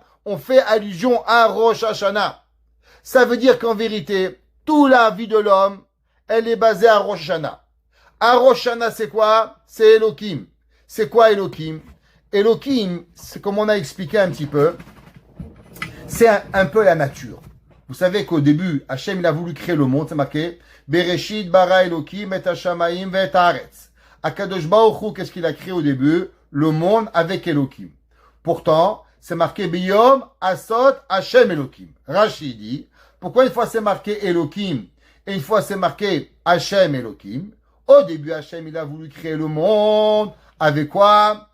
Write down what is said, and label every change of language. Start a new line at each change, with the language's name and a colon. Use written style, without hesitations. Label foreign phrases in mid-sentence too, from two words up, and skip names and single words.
French: On fait allusion à Rosh Hashanah. Ça veut dire qu'en vérité, toute la vie de l'homme, elle est basée à Rosh Hashanah. À Rosh Hashanah, c'est quoi? C'est Elohim. C'est quoi Elohim? Elohim, c'est comme on a expliqué un petit peu, c'est un peu la nature. Vous savez qu'au début, Hachem, il a voulu créer le monde, c'est marqué
Hebrew: בראשית ברא אלהים את השמים והארץ. הקדוש ברוך הוא,
French: qu'est-ce qu'il a créé au début? Le monde avec Elohim. Pourtant, c'est marqué
Hebrew: ביום עשות השם אלהים.
French: Rashi dit, pourquoi une fois c'est marqué Elohim et une fois c'est marqué Hachem Elohim? Au début, Hachem, il a voulu créer le monde avec quoi?